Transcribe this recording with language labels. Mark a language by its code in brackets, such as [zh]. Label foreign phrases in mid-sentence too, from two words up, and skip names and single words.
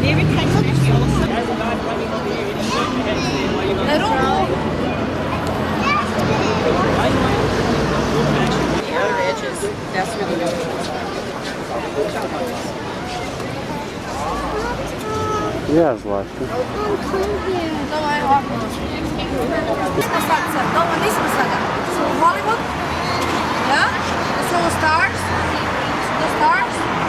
[hr] Na ruku. [en] The other edges, that's really good. [hr] Ja, Zlata. Ovo je ovako. Nismo sad. Dobro, nismo sada. Smo u Hollywood. Ja? To su ovo stars. [en] The stars.